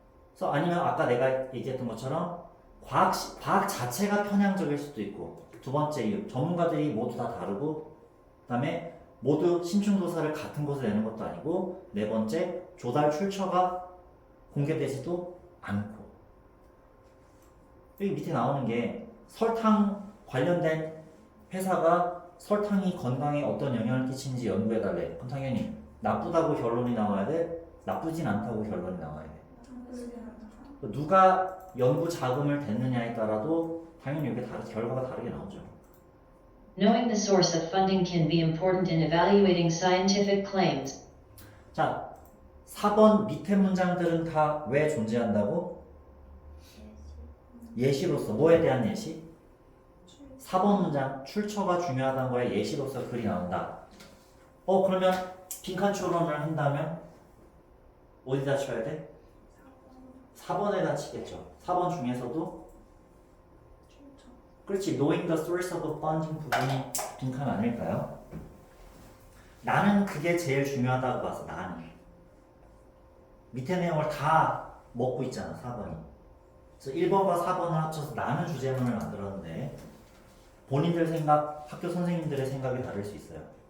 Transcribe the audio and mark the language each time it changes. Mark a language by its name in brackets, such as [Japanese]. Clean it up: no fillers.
[Korean] 그래서 아니면 아까 내가 얘기했던 것처럼 과학 자체가 편향적일 수도 있고 두 번째 이유, 전문가들이 모두 다 다르고 그 다음에 모두 심층조사를 같은 곳에 내는 것도 아니고 네 번째, 조달 출처가 공개되지도 않고 여기 밑에 나오는 게 설탕 관련된 회사가 설탕이 건강에 어떤 영향을 끼치는지 연구해달래. 그럼 당연히 나쁘다고 결론이 나와야 돼? 나쁘진 않다고 결론이 나와야 돼. 누가 연구 자금을 댔느냐에 따라도 당연히 이게 결과가 다르게 나오죠. [English] Knowing the source of funding can be important in evaluating scientific claims. [Korean] 자, 4번 밑에 문장들은 다 왜 존재한다고? 예시로서. 뭐에 대한 예시? 4번 문장 출처가 중요하다는 거에 예시로서 글이 나온다. 그러면 빈칸 추론을 한다면 어디다 쳐야 돼? 4번에다 치겠죠. 4번 중에서도 그렇지. [English] Knowing the source of funding [Korean] 부분이 빈칸 아닐까요? 나는 그게 제일 중요하다고 봐서 나는 밑에 내용을 다 먹고 있잖아. 4번이. 그래서 1번과 4번을 합쳐서 나는 주제문을 만들었는데 본인들 생각, 학교 선생님들의 생각이 다를 수 있어요.